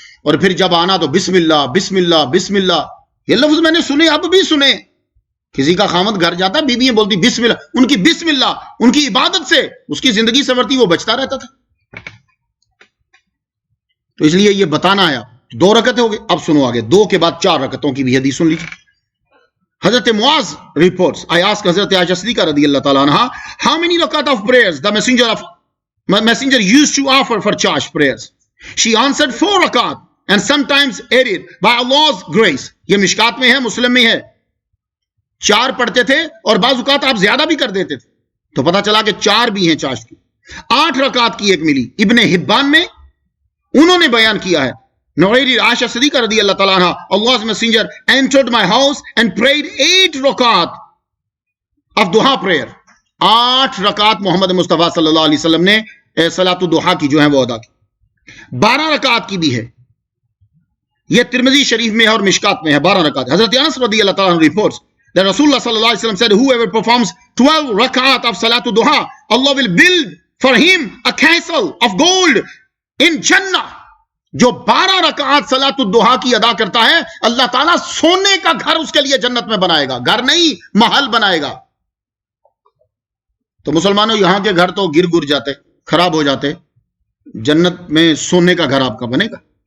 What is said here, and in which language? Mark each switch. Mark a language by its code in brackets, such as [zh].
[ur] اور پھر جب آنا تو بسم اللہ بسم اللہ بسم اللہ. یہ لفظ میں نے سنے, اب بھی سنے. کسی کا خامد گھر جاتا, بیویاں بولتی بسم اللہ. ان کی بسم اللہ, ان کی عبادت سے اس کی زندگی سنورتی, وہ بچتا رہتا تھا. تو اس لیے یہ بتانا ہے. 2 رکعتیں ہو گئی. اب سنو آگے 2 کے بعد 4 رکعتوں کی بھی حدیث سن لیجیے. [en] حضرت معاذ reports, I asked حضرت عائشہ صدیقہ رضی اللہ تعالیٰ عنہ, how many rakat of prayers the messenger used to offer for charge prayers? She answered 4 rakat and sometimes aided by Allah's grace. [ur] یہ مشکات میں ہے, مسلم میں ہے. 4 پڑھتے تھے اور بعض اوقات آپ زیادہ بھی کر دیتے تھے, تو پتا چلا کہ 4 بھی ہیں چاش کی. 8 رکعت کی ایک ملی. ابن حبان میں انہوں نے بیان کیا ہے, نویری عائشہ صدیقہ رضی اللہ تعالیٰ عنہ, [en] Allah's messenger entered my house and prayed 8 rakat of duha prayer. [ur] 8 رکعت محمد مصطفیٰ صلی اللہ علیہ وسلم نے صلاۃ الضحیٰ کی جو ہے وہ ادا کی. 12 رکعت کی بھی ہے, یہ ترمذی شریف میں ہے اور مشکات میں ہے. 12 رکعت. [en] حضرت انس رضی اللہ تعالیٰ عنہ reports that Rasulullah sallallahu alaihi wasallam said, whoever performs 12 rakat of Salatul Duha, Allah will build for him a castle of gold in Jannah. [ur] جو 12 رکعات صلاۃ الضحیٰ کی ادا کرتا ہے, اللہ تعالیٰ سونے کا گھر اس کے لیے جنت میں بنائے گا. گھر نہیں, محل بنائے گا. تو مسلمانوں, یہاں کے گھر تو گر جاتے, خراب ہو جاتے. جنت میں سونے کا گھر آپ کا بنے گا.